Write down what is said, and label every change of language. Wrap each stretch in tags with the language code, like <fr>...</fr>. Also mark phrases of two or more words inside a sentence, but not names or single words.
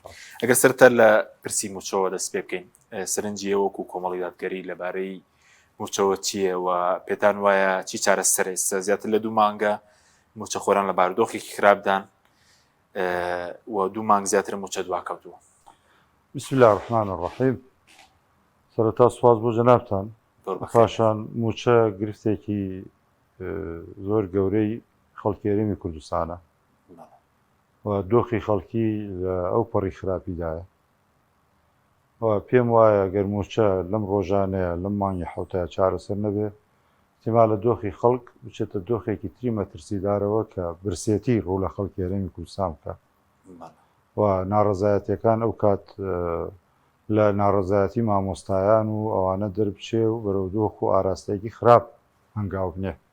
<ckb>ئەگەر سەرەتا لە پرسی موچەوە دەست پێ بکەین، سەرنجی وەکو کۆمەڵی دادگەری لەبارەی موچەوە چییە و پێتان وایە چی چارەسەر ئێستا زیاتر لە 2 مانگە موچە خۆران لە بارودۆخێکی خراپدان و 2 مانگ زیاتر موچە دواکەوتووە.</ckb> <ar>بسم الله الرحمن الرحیم.</ar> <ckb>سەرەتا سوپاس بۆ جەنابتان. پاشان موچە گرفتێکی زۆر گەورەی خەڵکی هەرێمی کوردستانە و دۆخی خەڵکی لە ئەو پەڕی خراپیدایە و پێم وایە گەر موچە لەم ڕۆژانەیە لەم مانگی حوتە چارەسەر نەبێ احتیمالە دۆخی خەڵک بچێتە دۆخێکی تری مەترسیدارەوە کە برسێتی ڕوو لە خەڵکی هەرێمی کوردستان بکە و ناڕەزایەتیەکان ئەو کات لە ناڕەزایەتی مامۆستایان و ئەوانە دەربچێ و بەرەو دۆخ و ئاراستەیەکی خراپ هەنگاو بنێ.</ckb>